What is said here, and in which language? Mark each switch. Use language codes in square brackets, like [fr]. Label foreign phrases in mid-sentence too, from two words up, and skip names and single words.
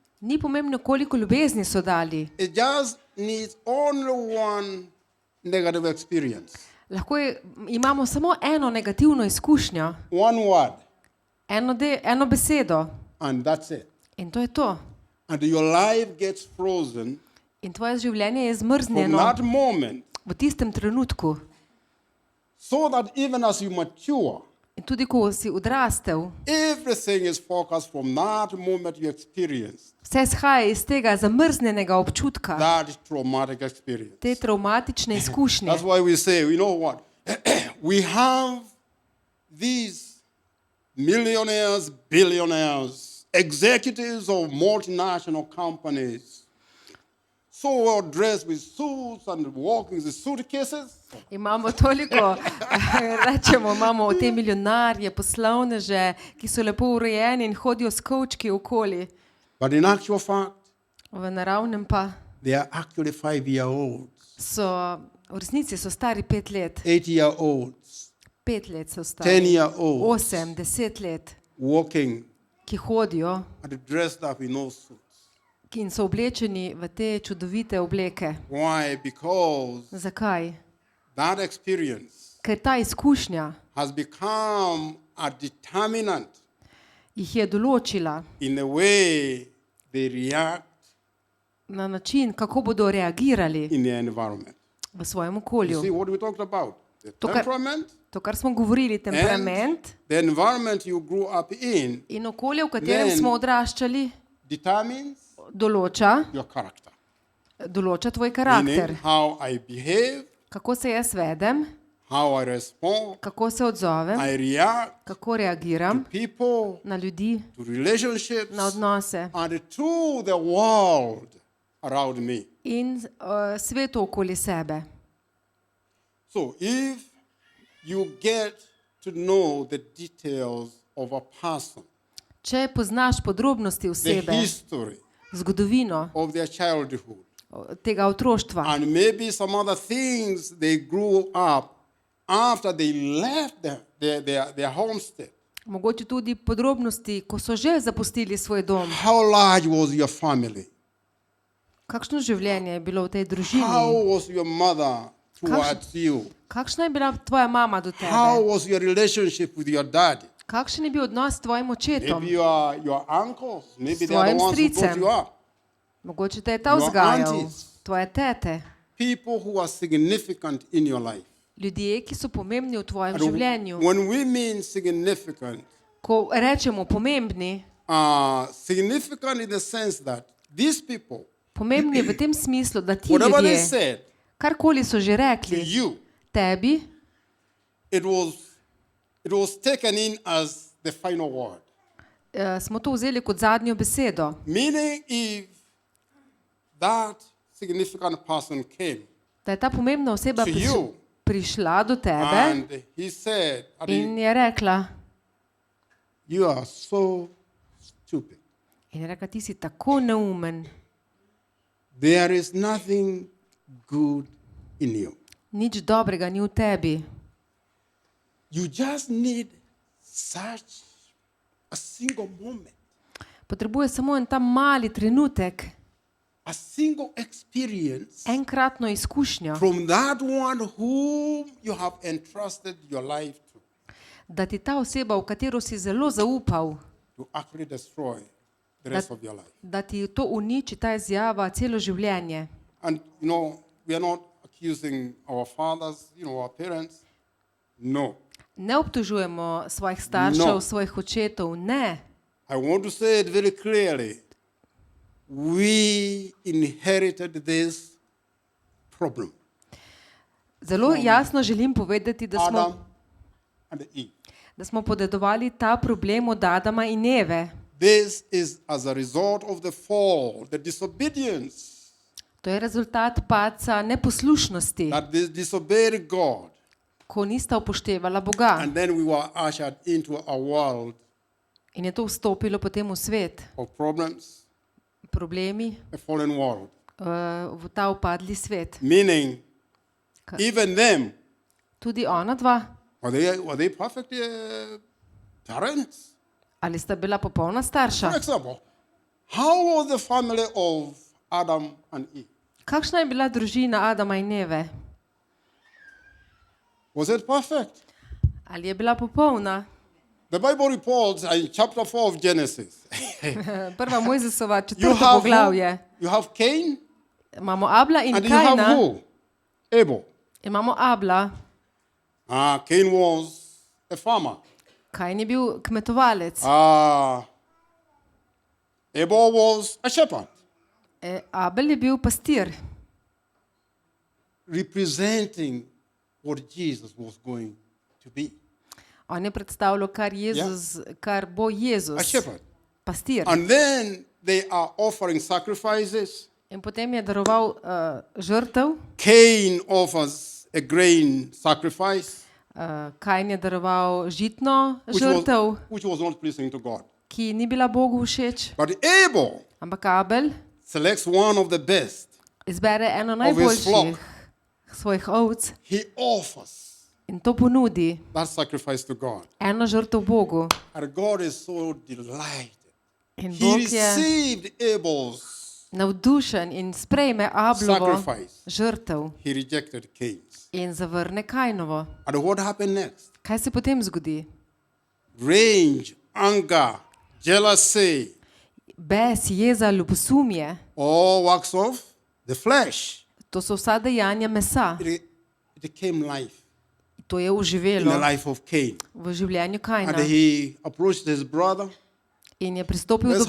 [sl] Ni pomembno, koliko ljubezni so dali. [en] It just needs only one negative experience. [sl] Imamo samo eno negativno izkušnjo, [en] One word, [sl] eno besedo [en] and that's it. [sl] in to je to. [en] And your life gets frozen [sl] In tvoje življenje je [en] from [sl] zmrznjeno [en] that moment, [sl] v tistem trenutku. [en] so that even as you mature, [sl] In tudi ko si odrastel, [en] everything is focused from that moment you experienced [sl] vse izhaja iz tega zamrznjenega občutka, [en] that traumatic experience. [sl] te travmatične izkušnje. [en] That's why we say, you know what? We have these millionaires, billionaires, executives of multinational companies, so well dressed with suits and walking with suitcases. [sl] Imamo toliko, imamo te milijonarje, poslovneže, ki so lepo urejeni in hodijo s kovčki okoli. [en] But in actual fact, [sl] V naravnem pa [en] they are actually 5-year-olds, [sl] v resnici so stari 5 let. [en] 8-year-olds, [sl] 5 let so stari. [en] 10-year-olds, [sl] 8, 10 let, [en] walking [sl] ki hodijo [en] and dressed up in those suits. [sl] in so oblečeni v te čudovite obleke. [en] Why? Because [sl] Zakaj? [en] that experience [sl] Ker ta izkušnja [en] has become a determinant [sl] jih je določila [en] in the way they react [sl] na način, kako bodo reagirali [en] in their environment. [sl] v svojem [en] You [sl] okolju. [en] see what we talked about? The [sl] To, kar- [en] temperament [sl] To, kar smo govorili, [en] temperament and the environment you grew up in [sl] in okolje, v katerem [en] Then- [sl] smo odraščali, [en] determines [sl] določa [en] your character. [sl] tvoj [en] Meaning [sl] karakter. [en] how I behave, [sl] Kako se jaz vedem, [en] how I respond, [sl] kako se odzovem, [en] I react [sl] kako reagiram [en] to people, [sl] na ljudi, [en] to relationships, [sl] na odnose [en] and to the world around me. [sl] in svetu okoli sebe. [en] So if you get to know the details of a person, [sl] Če poznaš podrobnosti [en] the [sl] osebe, [en] history [sl] zgodovino [en] of their childhood, [sl] tega otroštva [en] and maybe some other things they grew up after they left their homestead. [sl] mogoče tudi podrobnosti, ko so že zapustili svoj dom. [en] How large was your family? [sl] Kakšno življenje je bilo v tej družini? [en] How was your mother towards you? [sl] Kakšna je bila tvoja mama do [en] How [sl] tebe? [en] was your relationship with your dad? [sl] Kakšen je bil odnos s tvojim očetom? [en] Maybe your uncles, maybe [sl] S [en] they are the [sl] svojim [en] ones who brought [sl] stricem. [en] you up. [sl] Mogoče te je ta [en] Your [sl] vzgajal, [en] aunties. [sl] tvoje tete, [en] People who are significant in your life. [sl] ljudje, ki so pomembni v tvojem [en] And [sl] življenju. [en] when we mean significant, [sl] Ko rečemo pomembni, [en] significant in the sense that these people, [sl] pomembni v tem smislu, da ti [en] whatever they [sl] ljudje, [en] said [sl] karkoli so že [en] to [sl] rekli [en] you, [sl] tebi, [en] it was taken in as the final word. [sl] smo to vzeli kot zadnjo besedo. [en] Meaning, if that significant person came [sl] Da je ta pomembna oseba [en] to you [sl] prišla do tebe [en] and he said, [sl] in je rekla, [en] you are so stupid. [sl] ti si tako neumen, [en] There is nothing good in you. [sl] nič dobrega ni v tebi. [en] You just need such a single moment, [sl] Potrebuje samo en ta mali trenutek, [en] a single experience [sl] enkratno izkušnjo, [en] from that one whom you have entrusted your life to [sl] da ti ta oseba, v katero si zelo zaupal, [en] actually destroy the rest of your life. [sl] da ti to uniči, ta izjava, celo življenje. [en] And we are not accusing our fathers, our parents. No. [sl] Ne obtožujemo svojih staršev, [en] No. [sl] svojih očetov, ne. [en] I want to say it very clearly. We inherited this problem. [sl] Zelo jasno želim povedati, [en] Adam and Eve. [sl] da smo podedovali ta problem od Adama in Eve. [en] This is as a result of the fall, the disobedience [sl] To je rezultat padca neposlušnosti, [en] that they disobeyed God. [sl] ko nista upoštevala Boga. [en] And then we were ushered into a world [sl] In je to vstopilo potem v svet. [en] of problems, [sl] Problemi, [en] a fallen world. [sl] v ta upadli svet. [en] Meaning, even them, [sl] Tudi ona dva, [en] were they perfect parents? [sl] ali sta bila popolna [en] For [sl] starša? [en] example, how was the family of Adam and Eve? [sl] Kakšna je bila družina Adama in Eve? [en] Was it perfect? [sl] Ali je bila popolna? [en] The Bible reports in chapter 4 of Genesis. [sl] Prva Mojzesova [en] You [sl] četrto [en] have [sl] poglavje. [en] you have Cain [sl] Imamo Abla in [en] and you have [sl] Kajna. [en] who? Abel. [sl] Imamo Abla. [en] Cain was a farmer. [sl] Kajn je bil kmetovalec. [en] Abel was a shepherd, [sl] Abel je bil pastir, [en] representing what Jesus was going to be. [sl] on je predstavljal, kar bo [en] A [sl] Jezus, [en] shepherd. [sl] pastir. [en] And then they are offering sacrifices. [sl] In potem je daroval žrtev, [en] Cain offers a grain sacrifice, [sl] Kajn je daroval žitno žrtev, [en] which was not pleasing to God. [sl] ki ni bila Bogu všeč, [en] But Abel [sl] ampak Abel [en] selects one of the best. [sl] izbere eno [en] his [sl] najboljših [en] flock. [sl] svojih ovc [en] He offers [sl] in to ponudi, [en] that sacrifice to God. [sl] eno žrtev Bogu. [en] And God is so delighted. [sl] In [en] He [sl] Bog je [en] received Abel's [sl] navdušen in sprejme Ablovo [en] sacrifice. [sl] žrtev [en] He rejected Cain's. [sl] in zavrne Kajnovo. [en] And what happened next? [sl] Kaj se potem zgodi? [en] Rage, anger, jealousy, [sl] Bes, jeza, ljubosumje, [en] all works of the flesh. [sl] to so vsa dejanja mesa. [en] It became life [sl] To je [en] in the [sl] uživelo [en] life of Cain. [sl] v življenju [en] And [sl] Kajna. [en] he approached his brother. [sl] In je pristopil do